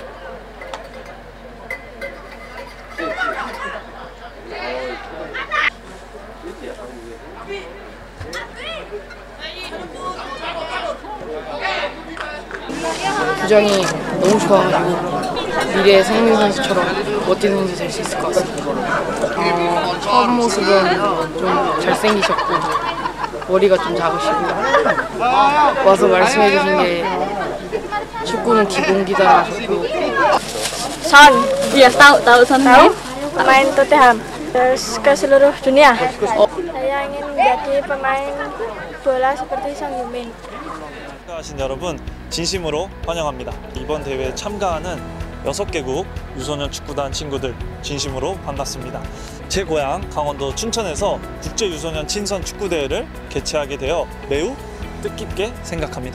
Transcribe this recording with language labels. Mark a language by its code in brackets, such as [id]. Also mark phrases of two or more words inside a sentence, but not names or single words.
[ko] 부장이 너무 좋아가지고 미래의 성민 선수처럼 멋진 선수 될 수 있을 것 같습니다. 첫 모습은 좀 잘생기셨고 머리가 좀 작으시고 와서 말씀해 주신 게 축구는 기본기다 하셨고 [id] Son, iya tahu Son. Tahu? Main Tottenham. Terus ke seluruh dunia. Saya ingin menjadi pemain bola seperti Son Heung-min. [ko] 참가하신 여러분 진심으로 환영합니다. 이번 대회에 참가하는 6개국 유소년 축구단 친구들 진심으로 반갑습니다. 제 고향 강원도 춘천에서 국제 유소년 친선 축구대회를 개최하게 되어 매우 뜻깊게 생각합니다.